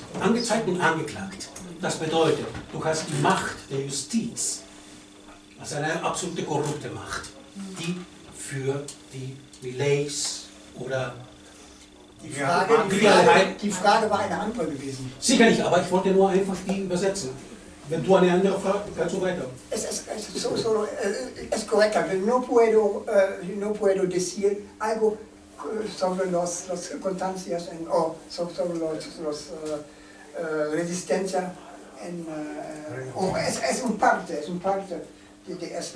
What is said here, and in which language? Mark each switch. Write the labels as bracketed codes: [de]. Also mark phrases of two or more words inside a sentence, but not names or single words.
[de] Angezeigt und angeklagt. Das bedeutet, du hast die Macht der Justiz, also eine absolute korrupte Macht, die für die Mileis oder die Frage war eine andere gewesen. Sicherlich, aber ich wollte nur einfach die übersetzen. Wenn du eine andere Frage, kannst du weiter. [es] Es correcto, no puedo decir algo sobre las circunstancias o sobre los resistencia es un parte de esto.